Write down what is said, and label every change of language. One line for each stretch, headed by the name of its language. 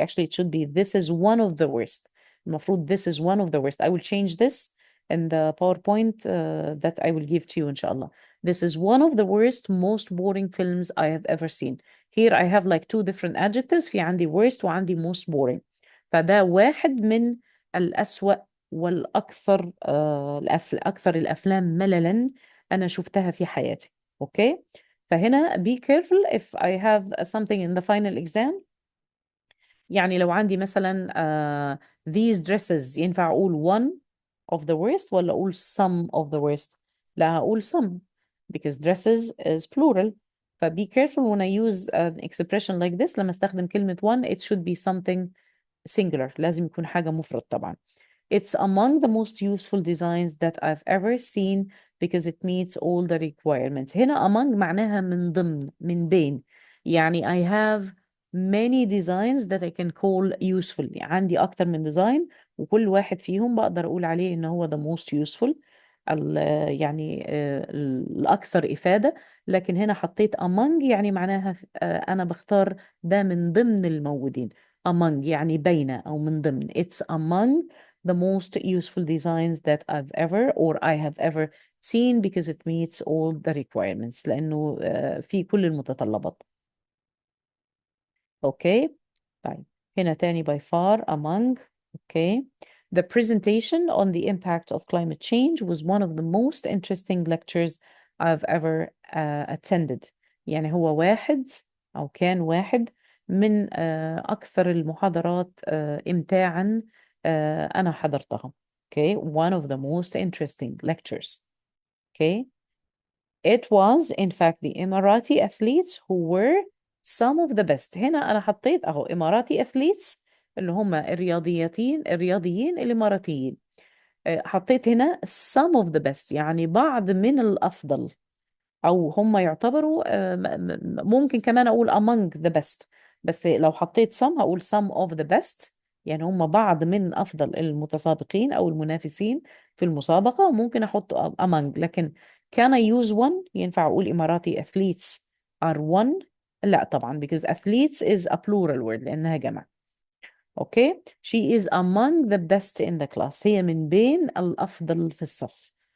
English: Actually, it should be this is one of the worst.
Arabic: المفروض
English: this is one of the worst. I will change this in the PowerPoint that I will give to you, inshallah. This is one of the worst, most boring films I have ever seen. Here I have like two different adjectives.
Arabic: في عندي
English: worst
Arabic: وعندي
English: most boring.
Arabic: فده واحد من الأسوأ والأكثر أكثر الأفلام مللاً أنا شفتها في حياتي. أوكي. فهنا
English: be careful if I have something in the final exam.
Arabic: يعني لو عندي مثلا
English: these dresses
Arabic: ينفع أقول
English: one of the worst
Arabic: ولا أقول
English: some of the worst.
Arabic: لا هقول
English: some because dresses is plural. be careful when I use an expression like this.
Arabic: لما استخدم كلمة
English: one it should be something singular.
Arabic: لازم يكون حاجة مفرد طبعا.
English: It's among the most useful designs that I've ever seen because it meets all the requirements.
Arabic: هنا among معناها من ضمن، من بين.
English: يعني I have many designs that I can call useful.
Arabic: يعني عندي أكتر من design وكل واحد فيهم بقدر أقول عليه إن هو
English: the most useful.
Arabic: يعني الأكثر إفادة. لكن هنا حطيت
English: among
Arabic: يعني معناها أنا بختار ده من ضمن الموجودين.
English: among
Arabic: يعني بين أو من ضمن.
English: It's among the most useful designs that I've ever or I have ever seen because it meets all the requirements.
Arabic: لأنه في كل المتطلبات.
English: Okay.
Arabic: طيب هنا تاني
English: by far among. Okay. The presentation on the impact of climate change was one of the most interesting lectures I've ever attended.
Arabic: يعني هو واحد أو كان واحد من أكثر المحاضرات إمتاعا أنا حضرتها.
English: Okay. One of the most interesting lectures. Okay. It was in fact the Emirati athletes who were some of the best.
Arabic: هنا أنا حطيت أهو إماراتي
English: athletes
Arabic: اللي هم الرياضيين الإماراتيين. حطيت هنا
English: some of the best
Arabic: يعني بعض من الأفضل، أو هم يعتبروا ممكن كمان أقول
English: among the best،
Arabic: بس لو حطيت some هقول
English: some of the best،
Arabic: يعني هم بعض من أفضل المتسابقين أو المنافسين في المسابقة. وممكن أحط
English: among،
Arabic: لكن
English: can I use one؟
Arabic: ينفع أقول
English: إماراتي athletes are one؟
Arabic: لا طبعا
English: because athletes is a plural word
Arabic: لأنها جمع.
English: Okay. She is among the best in the class.
Arabic: هي من بين الأفضل في الصف.